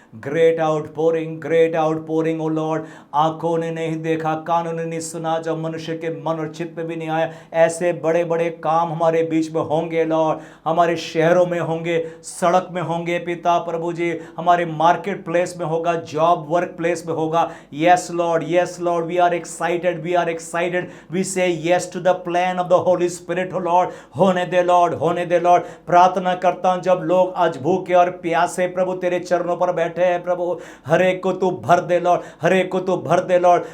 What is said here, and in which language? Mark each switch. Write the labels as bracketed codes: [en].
[hi] Great outpouring ओ Lord. आंखों ने नहीं देखा, कानों ने नहीं सुना, जब मनुष्य के मन और चित्त में भी नहीं आया, ऐसे बड़े बड़े काम हमारे बीच में होंगे लॉर्ड। हमारे शहरों में होंगे, सड़क में होंगे पिता प्रभु जी, हमारे मार्केट प्लेस में होगा, जॉब वर्क प्लेस में होगा। [en] Yes Lord, yes Lord, we are excited, we say yes to the plan of the Holy Spirit, oh Lord। [hi] होने दे Lord। प्रार्थना करता हूं जब लोग आज भूखे और प्यासे प्रभु तेरे चरणों पर बैठे हैं प्रभु, हर एक को तू भर दे Lord, हर एक को तू भर दे Lord।